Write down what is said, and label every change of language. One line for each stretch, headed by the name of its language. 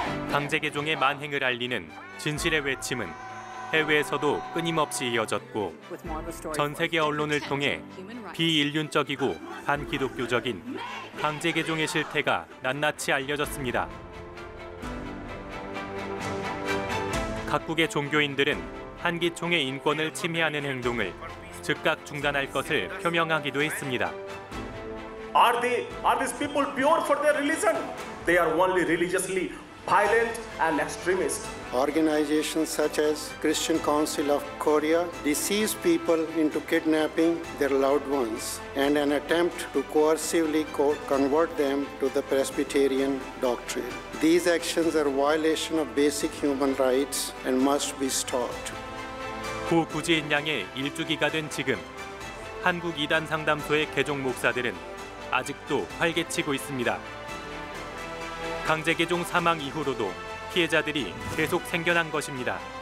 Korean: 강제개종의 만행을 알리는 진실의 외침은 해외에서도 끊임없이 이어졌고 전 세계 언론을 통해 비인륜적이고 반기독교적인 강제개종의 실태가 낱낱이 알려졌습니다. 각국의 종교인들은 한기총의 인권을 침해하는 행동을 즉각 중단할 것을 표명하기도 했습니다.
English: Are these people pure for their religion? They are only religiously violent and extremist. Organizations such as Christian Council of Korea deceives people into kidnapping their loved ones and an attempt to coercively convert them to the Presbyterian doctrine. These actions are a violation of basic human rights and must be stopped.
Korean: 고 구지인 양의 일주기가 된 지금 한국 이단 상담소의 개종 목사들은 아직도 활개치고 있습니다. 강제개종 사망 이후로도 피해자들이 계속 생겨난 것입니다.